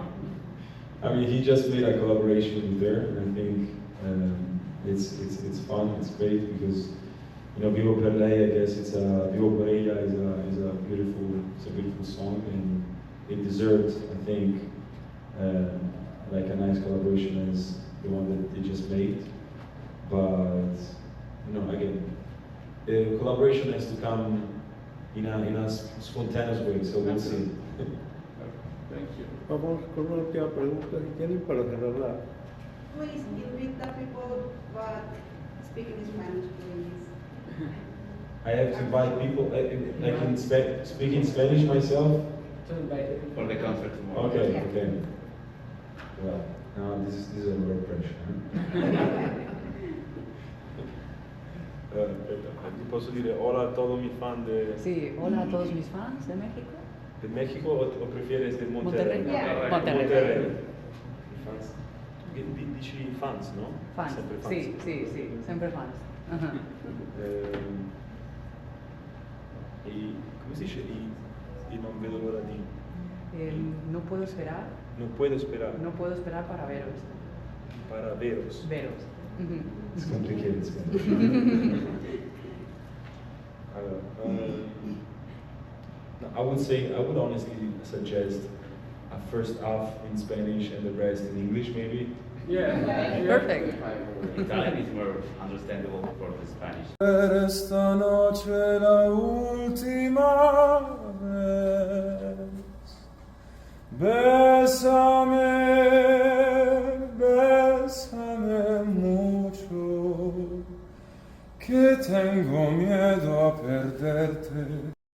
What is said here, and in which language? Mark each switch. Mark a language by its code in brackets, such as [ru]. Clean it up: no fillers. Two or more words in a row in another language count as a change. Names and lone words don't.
[en] I mean, he just made a collaboration with her, and I think it's fun, it's great, because you know, Vivo per Lei, I guess Vivo per ella is a beautiful song, and it deserves, I think, like a nice collaboration as the one that they just made. But you know, again, the collaboration has to come in a spontaneous way, so we'll see. Thank you. [es] Vamos con una última pregunta, si tienen, para cerrarla. [en] Please invite the people but speaking Spanish, please. I have to invite people. I can speak in Spanish myself. For the concert tomorrow. Okay, Yeah. okay. Well, now this is a lot of pressure. [it] Ti posso dire [es] hola a todos mis fans Sí, hola a todos mis fans de México. de México o prefieres de Monterrey? Monterrey. Monterrey. Monterrey. [it] I fans. Dici fans, no? Fans, Sempre fans. sì, sempre fans. Ajá. Come si dice? Non vedo l'ora di. [es] No puedo esperar. Non puedo sperare. No puedo esperar para veros. Para veros. Veros. Ujú. [en] It's complicated Spanish. Allora, no, I would honestly suggest a first half in Spanish and the rest in English, maybe. Yeah. Perfect. Italian is more understandable for the Spanish. [es] Esta noche la última vez. Bésame, bésame mucho, que tengo miedo a perderte.